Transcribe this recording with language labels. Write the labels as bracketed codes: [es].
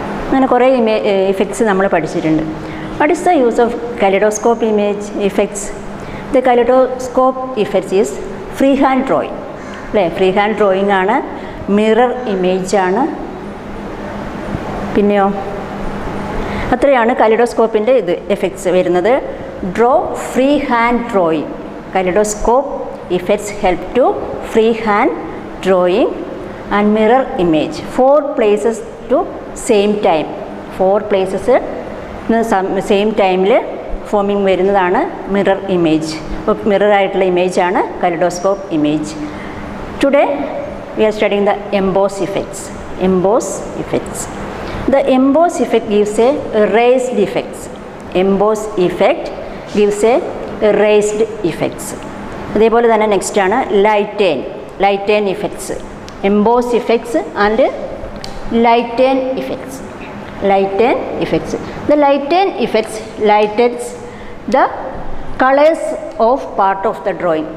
[ml] അങ്ങനെ കുറേ ഇഫക്ട്സ് നമ്മൾ പഠിച്ചിട്ടുണ്ട്. [en] What is the use of kaleidoscope image effects? The kaleidoscope effects is freehand drawing. [ml] അല്ലേ, ഫ്രീ ഹാൻഡ് ഡ്രോയിങ് ആണ്, മിറർ ഇമേജ് ആണ്. പിന്നെയോ അത്രയാണ് കലിഡോസ്കോപ്പിൻ്റെ എഫക്ട്സ് വരുന്നത്. [en] Draw free hand drawing. Kaleidoscope effects help to free hand drawing and mirror image. 4 places to same time. [ml] 4 places same ടൈമിൽ forming വരുന്നതാണ് mirror image. Mirror ആയിട്ടുള്ള ഇമേജാണ് kaleidoscope image. [en] Today we are studying the emboss effects. Emboss effects. The emboss effect gives a raised effects. Emboss effect gives a raised effects. [ml] അതേപോലെ തന്നെ next ആണ് ലൈറ്റേൺ effects. [en] Emboss effects and lighten effects. Lighten effects. The lighten effects lightens the colours of part of the drawing.